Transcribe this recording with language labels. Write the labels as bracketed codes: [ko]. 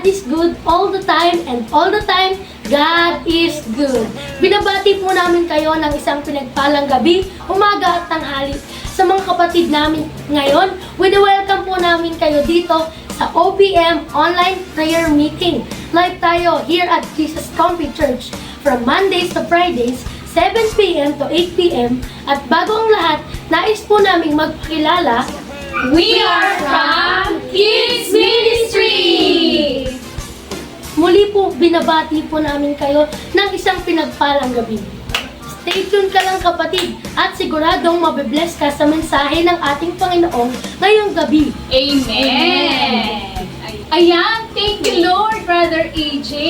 [en] good all the time, and all the time, God is good. [tl] Binabati po namin kayo ng isang pinagpalang gabi, umaga at tanghali. Sa mga kapatid namin ngayon, welcome po namin kayo dito sa OPM Online Prayer Meeting. [en] Live [tl] tayo [en] here at Jesus Comfy Church from Mondays to Fridays, 7 p.m. to 8 p.m. [tl] At bago ang lahat, nais po naming magpakilala, [en] We are from Kids Ministry! [tl] muli po binabati po namin kayo ng isang pinagpalang gabi. [en] Stay tuned [tl] ka lang kapatid at siguradong mabibless ka sa mensahe ng ating Panginoon ngayong gabi. Amen! Ayan, [en] thank you Lord, [tl] Brother AJ.